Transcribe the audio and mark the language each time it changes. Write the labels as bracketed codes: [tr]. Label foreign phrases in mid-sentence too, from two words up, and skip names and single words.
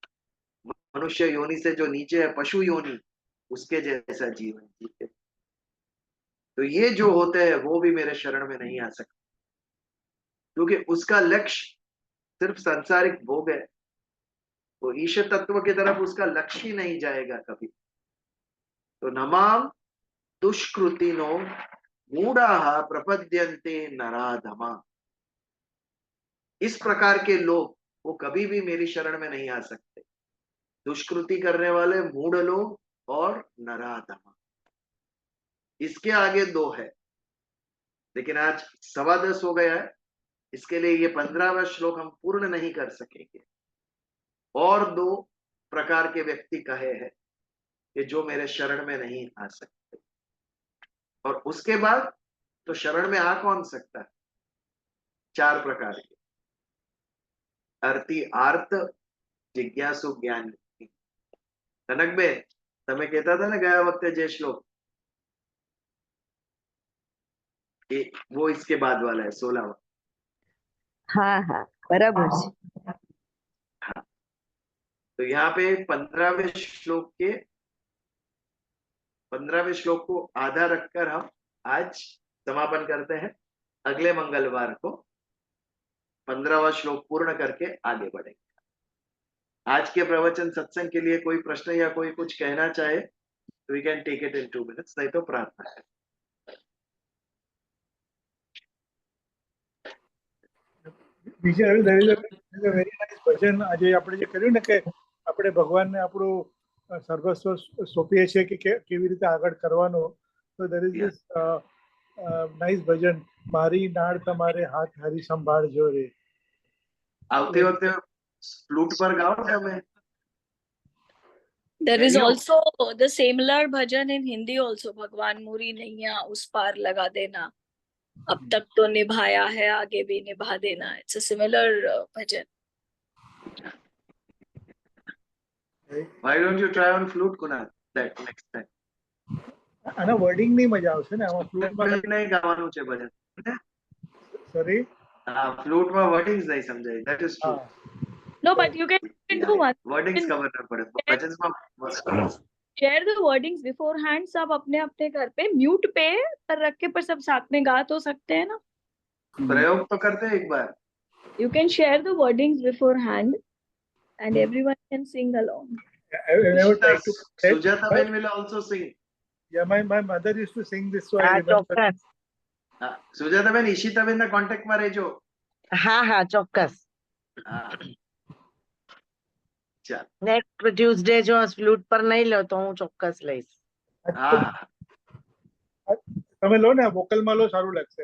[hi] मनुष्य योनि से जो नीचे है, पशु योनि, उसके जैसा जीवन जीते। तो ये जो होते हैं वो भी मेरे शरण में नहीं आ सकते, क्योंकि उसका लक्ष्य सिर्फ सांसारिक भोग है। वो ईश्वर तत्व की तरफ उसका लक्ष्य ही नहीं जाएगा कभी। [sa] तो नमाम दुष्कृतिनो मूढ़ा प्रपद्यन्ते नराधमा। [hi] इस प्रकार के लोग, वो कभी भी मेरी शरण में नहीं आ सकते। दुष्कृति करने वाले मूढ़ लोग और नराधमा, इसके आगे 2 है। लेकिन आज 10:15 हो गया है, इसके लिए ये 15वां श्लोक हम पूर्ण नहीं कर सकेंगे। और 2 प्रकार के व्यक्ति कहे हैं कि जो मेरे शरण में नहीं आ सकते। और उसके बाद तो शरण में आ कौन सकता है? 4 प्रकार के, [gu] અર્થી આર્ત, જિજ્ઞાસુ, જ્ઞાની. કનકબેન, તમે કહેતા હતા ને ગયા વખતે જે શ્લોક, [hi] वो इसके बाद वाला है 16वां. [gu] હા હા બરાબર છે. [hi] तो यहाँ पे 15वें श्लोक को आधा रखकर हम आज समापन करते हैं. अगले मंगलवार को 15वां श्लोक पूर्ण करके आगे बढ़ेंगे. आज के प्रवचन सत्संग के लिए कोई प्रश्न या कोई कुछ कहना चाहे तो [en] we can take it in 2 minutes, [hi] नहीं तो प्रार्थना है. [en] there is a very nice [gu] ભજન આજે આપણે જે કર્યું ને કે આપણે ભગવાનને આપણું સર્વસ્વ સોંપીએ છીએ કે કેવી રીતે આગળ કરવાનું. તો [en] there is this nice [gu] ભજન, મારી નાળ તમારે હાથ હરી સંભાળજો રે. આવતી વખતે ફ્લૂટ પર ગાઓ તમે. [en] There is Can you- also the similar bhajan in Hindi also. [hi] भगवान मुरी नैया उस पार लगा देना, अब तक तो निभाया है आगे भी निभा देना. [en] It's a similar bhajan. Why don't you try on flute, Kunal, that next time? [gu] આના વર્ડિંગ ની મજા આવશે ને આમાં ફ્લૂટમાં. નહીં ગાવાનું છે ભજન. સોરી. હા, ફ્લૂટમાં વર્ડિંગ્સ નહીં સમજાય. [en] That is true. No, but you can do one. [gu] વર્ડિંગ્સ ખબર ન પડે. ભજનમાં [en] Share the wordings beforehand. [hi] सब अपने अपने घर पे म्यूट पे पर रख के पर सब साथ में गा तो सकते हैं ना. प्रयोग तो करते हैं एक बार. [en] You can share the wordings beforehand and everyone can sing along. I never tried to. Sujata Ben will also sing. Yeah, my mother used to sing this, so I [gu] હા [en] remember. [gu] ચોક્કસ. સુજાતા બેન, ઈશિતા બેન ના કોન્ટેક્ટ માં રહેજો. હા હા ચોક્કસ. હા, ચાલ. નેક્સ્ટ ટ્યુઝડે જો ફ્લૂટ પર નહીં લો તો હું ચોક્કસ લઈશ. હા, તમે લો ને વોકલમાં લો, સારું લાગશે.